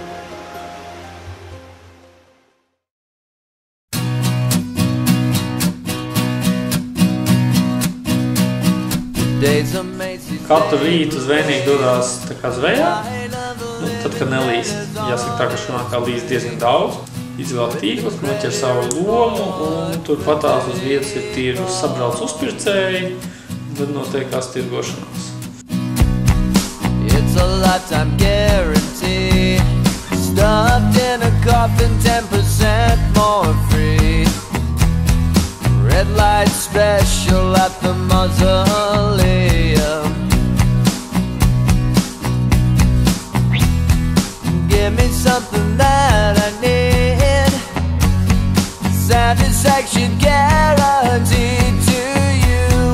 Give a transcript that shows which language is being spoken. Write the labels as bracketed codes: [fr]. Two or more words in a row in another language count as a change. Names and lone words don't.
[lv] Katru rītu zvejnieki dodās tā kā zvejā, tad, kad nelīst. Jāsaka tā, ka Šrilankā līst diezgan daudz. Izvēl tīklus, noķer savu lomu un turpatās uz vietas ir tirgus. Sabrauc uzpircēji, tad notiekās tirgošanās. [en] It's a lifetime guarantee, stuffed in a coffin, 10% more free. Red light special at the mausoleum. Give me something that I need, satisfaction guaranteed to you.